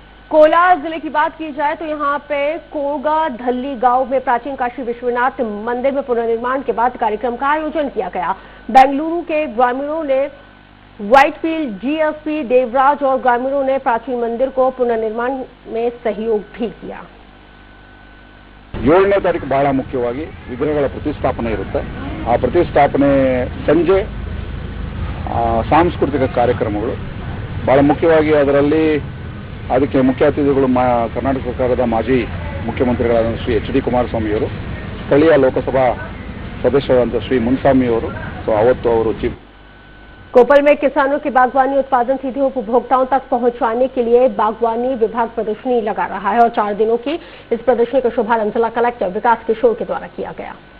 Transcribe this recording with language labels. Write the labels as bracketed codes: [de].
[hi] कोलार जिले की बात की जाए तो यहाँ पे कोगा धल्ली गांव में प्राचीन काशी विश्वनाथ मंदिर में पुनर्निर्माण के बाद कार्यक्रम का आयोजन किया गया। बेंगलुरु के ग्रामीणों ने व्हाइटफील्ड जीएसपी देवराज और ग्रामीणों ने प्राचीन मंदिर को पुनर्निर्माण में सहयोग भी किया। [kn] 7ನೇ ತಾರೀಕು ಬಹಳ ಮುಖ್ಯವಾಗಿ ವಿಗ್ರಹಗಳ ಪ್ರತಿಷ್ಠಾಪನೆ ಇರುತ್ತೆ। ಆ ಪ್ರತಿಷ್ಠಾಪನೆ ಸಂಜೆ ಸಾಂಸ್ಕೃತಿಕ ಕಾರ್ಯಕ್ರಮಗಳು ಬಹಳ ಮುಖ್ಯವಾಗಿ ಅದರಲ್ಲಿ ಅದಕ್ಕೆ ಮುಖ್ಯ ಅತಿಥಿಗಳು ಕರ್ನಾಟಕ ಸರ್ಕಾರದ ಮಾಜಿ ಮುಖ್ಯಮಂತ್ರಿಗಳಾದ ಶ್ರೀ ಎಚ್.ಡಿ. ಕುಮಾರಸ್ವಾಮಿ ಅವರು, ಸ್ಥಳೀಯ ಲೋಕಸಭಾ ಸದಸ್ಯರಾದಂಥ ಶ್ರೀ ಮುನ್ಸ್ವಾಮಿ ಅವರು, ಸೊ ಅವತ್ತು ಅವರು [hi] कोपल में किसानों के बागवानी उत्पादन सीधे उपभोक्ताओं तक पहुंचाने के लिए बागवानी विभाग प्रदर्शनी लगा रहा है और 4 दिनों की इस प्रदर्शनी का शुभारंभ जिला कलेक्टर विकास किशोर के द्वारा किया गया।